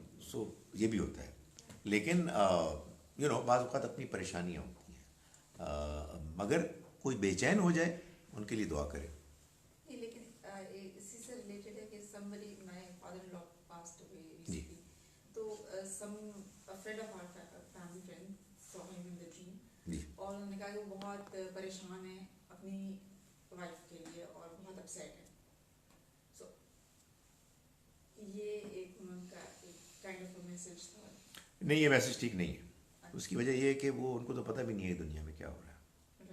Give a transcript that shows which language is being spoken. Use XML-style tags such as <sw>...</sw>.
<ur>سو یہ بھی ہوتا ہے. لیکن بعض اوقات اپنی پریشانیاں ہوتی ہیں، مگر کوئی بے چین ہو جائے ان کے لیے دعا کرے. لیکن اسی سے ریلیٹڈ ہے کہ</ur> <en>somebody, my father-in-law passed away</en> <ur>جی.</ur> <en>recently. تو a friend of our family friend saw him in the dream.</en> <ur>جی. اور انہوں نے کہا کہ وہ بہت پریشان ہے اپنی وائف کے لیے اور بہت اپسیٹ ہے. سو یہ ایک ان کا</ur> <en>kind of a</en> <ur>میسج تھا. نہیں، یہ میسج ٹھیک نہیں ہے. اس کی وجہ یہ ہے کہ وہ ان کو تو پتہ بھی نہیں ہے دنیا میں کیا ہو رہا ہے.</ur>